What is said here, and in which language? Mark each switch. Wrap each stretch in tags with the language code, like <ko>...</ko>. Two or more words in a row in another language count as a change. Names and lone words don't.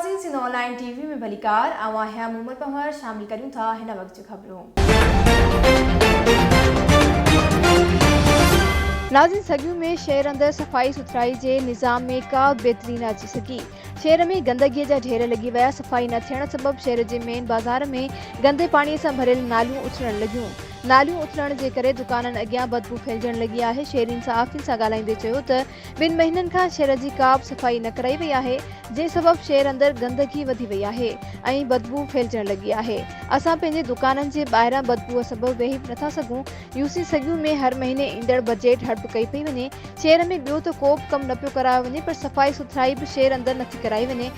<sd>सिंध ऑनलाइन टीवी में भलीकार आवां मोहम्मद पहर शामिल करूं था हिन वक्त जी खबरों। नाज़रीन, सगियों में शहर अंदर सफ़ाई सुथराई के निज़ाम में का बेहतरी न अची सकी। शहर में गंदगी जा ढेर लगी वया। सफ़ाई न थियण सबब शहर के मेन बाजार में गंदे पानी से भरियल नालियों उछड़न लगियों। नालियों उथरण के करे दुकानन अगियां बदबू फैलजण लगी है। शहरीन सहाफ़िन से ॻाल्हाईंदे चयो त 2 महीनन खां शहर की का बि सफ़ाई न कराई वई है, जे सबब शहर अंदर गंदगी वधी वई है ऐं बदबू फैलजण लगी है। असां पंहिंजे दुकानन के ॿाहिरां बदबूअ सबब वेही नथा सघूं। यूसी सगियों में हर महीने ईंदड़ बजट हड़प कई पई वञे। शहर में ॿियो त को बि कम न पियो करायो वञे, पर सफ़ाई सुथराई भी शहर अंदर नथी कराई वञे।</sd>